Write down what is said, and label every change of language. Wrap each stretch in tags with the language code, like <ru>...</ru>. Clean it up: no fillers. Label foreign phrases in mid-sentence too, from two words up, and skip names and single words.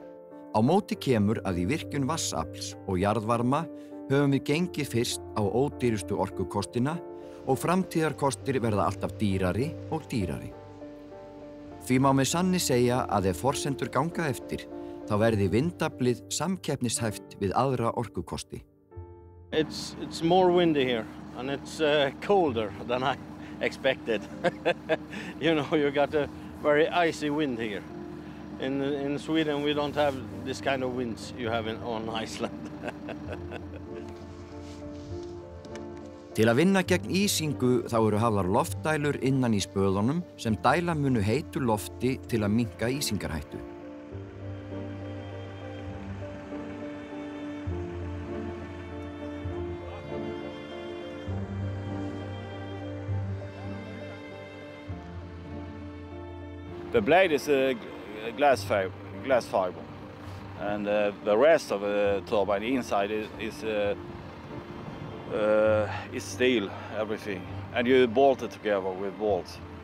<is>Á móti kemur að í virkjun vatnsafls og jarðvarma höfum við gengið fyrst á ódýrustu orkukostina og framtíðarkostir verða alltaf dýrari og dýrari. Því má með sanni segja að ef forsendur ganga eftir, þá verði vindaflið samkeppnishæft við aðra orkukosti.</is> <en>It's more windy here and it's colder than I expected. You know, you got a very icy wind here. In Sweden we don't have this kind of winds you have on Iceland.</en> <is>Til að vinna gegn ísingu þá eru hafðar loftdælur innan í spöðunum sem dæla munu heitu lofti til að minnka ísingarhættu.</is> <en>The blade is a glass fiber, and the rest of the turbine inside is steel, everything, and you bolt it together with bolts.</en>